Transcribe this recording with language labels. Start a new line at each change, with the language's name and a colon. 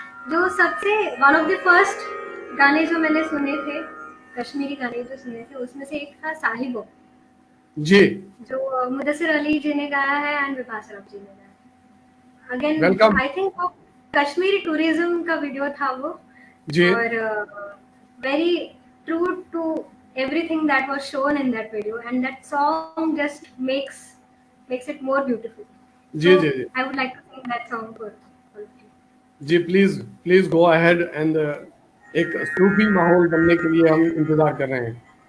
Hindi: जो सबसे
English: one of the first
Hindi: गाने जो मैंने सुने थे, कश्मीरी गाने जो सुने थे, उसमें से एक था साहिबो, जी जो मुदस्सिर अली जी ने गाया है एंड विभा सरफ जी ने गाया है।
English: Again welcome. I think
Hindi: वो कश्मीरी टूरिज्म का वीडियो था वो, जी
English: और very true to everything that was shown in that video, and that song just makes it more beautiful.
Hindi: Ji
English: So
Hindi: ji ji
English: I would like to sing that song for all of you.
Hindi: Ji,
English: please please go ahead and
Hindi: एक सूफी माहौल बनने के लिए हम इंतजार कर रहे हैं।